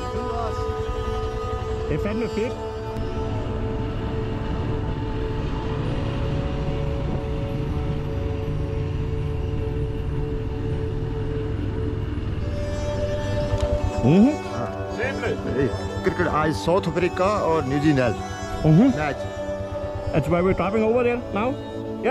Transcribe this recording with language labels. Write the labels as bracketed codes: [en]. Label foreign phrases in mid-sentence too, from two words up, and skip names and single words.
[da] Det er fandme fedt. [en] I South Africa or New Zealand. Match. That's where we're driving over there now? [da] Ja.